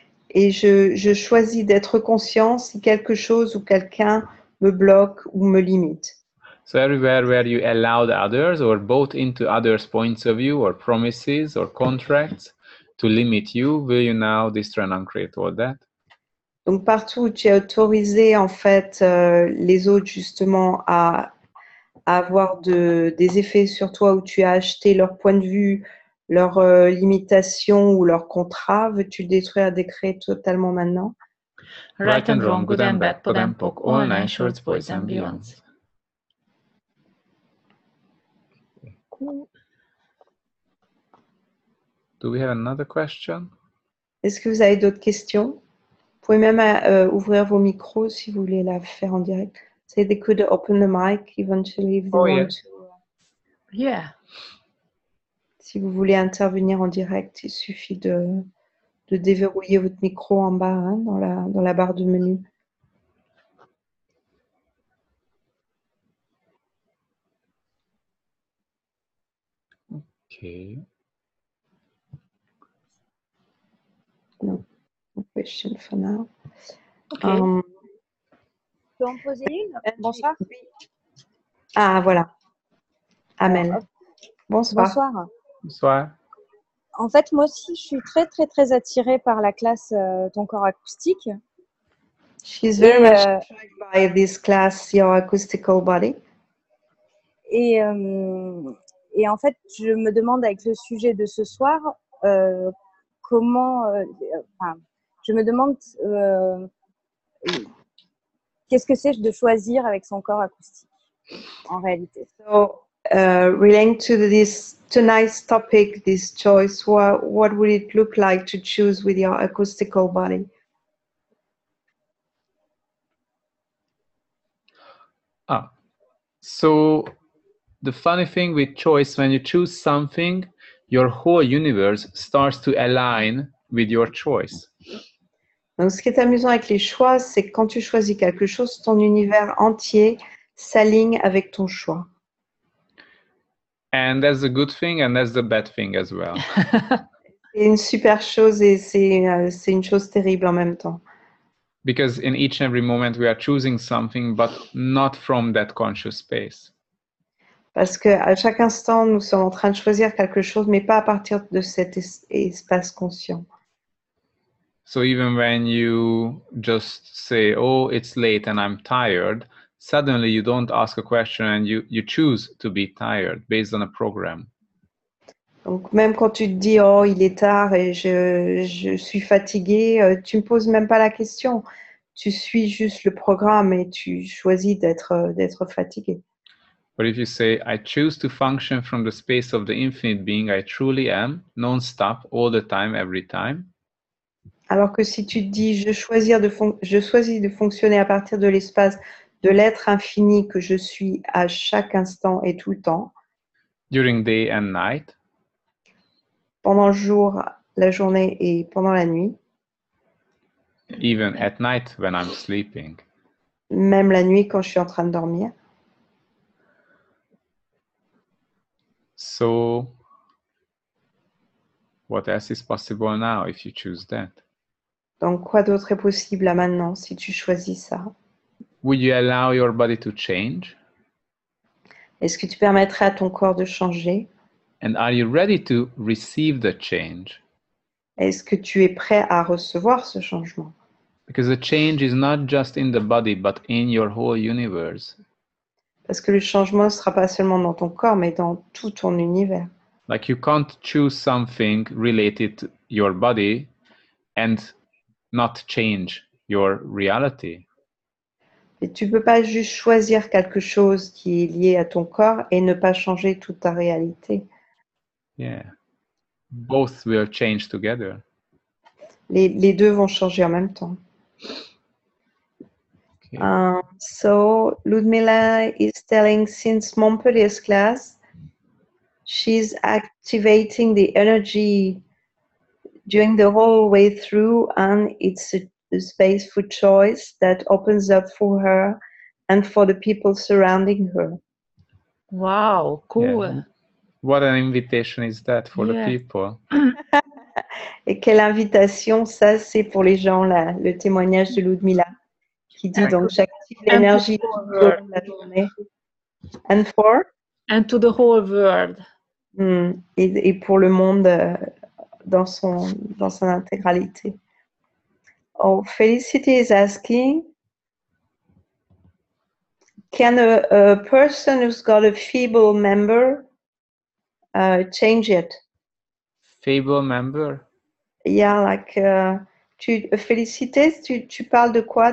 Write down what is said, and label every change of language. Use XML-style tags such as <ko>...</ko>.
<fr>Et je choisis d'être conscient si quelque chose ou quelqu'un me bloque ou me limite.</fr> <en>So everywhere where you allow the others or both into others' points of view or promises or contracts to limit you, will you now destroy and uncreate all that?</en> <fr>Donc partout où tu as autorisé en fait les autres justement à avoir des effets sur toi, où tu as acheté leur point de vue, leurs limitations ou leurs contrats, veux-tu le détruire, décréer totalement maintenant?</fr> <en>Right and wrong, good and bad, pod and poc, all nine shorts, boys and beyonds. Do we have another question?</en> <fr>Est-ce que vous avez d'autres questions? Vous pouvez même ouvrir vos micros si vous voulez la faire en direct.</fr> <en>Say they could open the mic eventually if they want to. Yeah.</en> <fr>Si vous voulez intervenir en direct, il suffit de déverrouiller votre micro en bas hein, dans la barre de menu.</fr> <en>Okay. No question for now. Okay.</en> <fr>Je peux en poser une? Bonsoir. Ah, voilà. Amel. Alors, Bonsoir. bonsoir. Bonsoir. En fait, moi aussi, je suis très, très, très attirée par la classe Ton corps acoustique.</fr> <en>She's very much attracted by this class, Your Acoustical Body.</en> <fr>Et en fait, je me demande avec le sujet de ce soir, comment... je me demande qu'est-ce que c'est de choisir avec son corps acoustique, en réalité.</fr> <en>So, relating to tonight's topic, this choice, what would it look like to choose with your acoustical body? So the funny thing with choice, when you choose something, your whole universe starts to align with your choice.</en> <fr>Donc, ce qui est amusant avec les choix, c'est que quand tu choisis quelque chose, ton univers entier s'aligne avec ton choix.</fr> <en>And that's the good thing and that's the bad thing as well.</en> <fr>C'est une super chose et c'est une chose terrible en même temps.</fr> <en>Because in each and every moment we are choosing something, but not from that conscious space.</en> <fr>Parce qu'à chaque instant, nous sommes en train de choisir quelque chose, mais pas à partir de cet espace conscient.</fr> <en>So even when you just say, oh, it's late and I'm tired, suddenly you don't ask a question and you choose to be tired based on a program.</en> <fr>Donc même quand tu te dis, oh, il est tard et je suis fatiguée, tu ne poses même pas la question. Tu suis juste le programme et tu choisis d'être fatigué.</fr> <en>But if you say, I choose to function from the space of the infinite being I truly am, non-stop, all the time, every time.</en> <fr>Alors que si tu te dis, je choisis de fonctionner à partir de l'espace de l'être infini que je suis à chaque instant et tout le temps.</fr> <en>During day and night.</en> <fr>Pendant le jour, la journée et pendant la nuit.</fr> <en>Even at night when I'm sleeping.</en> <fr>Même la nuit quand je suis en train de dormir.</fr> <en>So, what else is possible now if you choose that?</en> <fr>Donc, quoi d'autre est possible là maintenant si tu choisis ça?</fr> <en>Would you allow your body to change?</en> <fr>Est-ce que tu permettrais à ton corps de changer?</fr> <en>And are you ready to receive the change?</en> <fr>Est-ce que tu es prêt à recevoir ce changement?</fr> <en>Because the change is not just in the body, but in your whole universe.</en> <fr>Parce que le changement ne sera pas seulement dans ton corps, mais dans tout ton univers.</fr> <en>Like you can't choose something related to your body and not change your reality.</en> <fr>Et tu peux pas juste choisir quelque chose qui est lié à ton corps et ne pas changer toute ta réalité.</fr> <en>Yeah. Both will change together.</en> <fr>Les deux vont changer en même temps.</fr> <en>Okay. So Ludmila is telling, since Montpellier's class, she's activating the energy during the whole way through, and it's a space for choice that opens up for her and for the people surrounding her. Wow, cool. Yeah. What an invitation is that for the people?</en> <fr>Et quelle invitation, ça c'est pour les gens là, le témoignage de Ludmila qui dit donc j'active l'énergie tout au long de la journée.</fr> <en>And for? And to the whole world.</en> <fr>Et pour le monde dans son intégralité.</fr> <en>Oh, Felicity is asking, can a person who's got a feeble member change it? Feeble member? Yeah, like</en> <fr>Félicité, tu parles de quoi?</fr>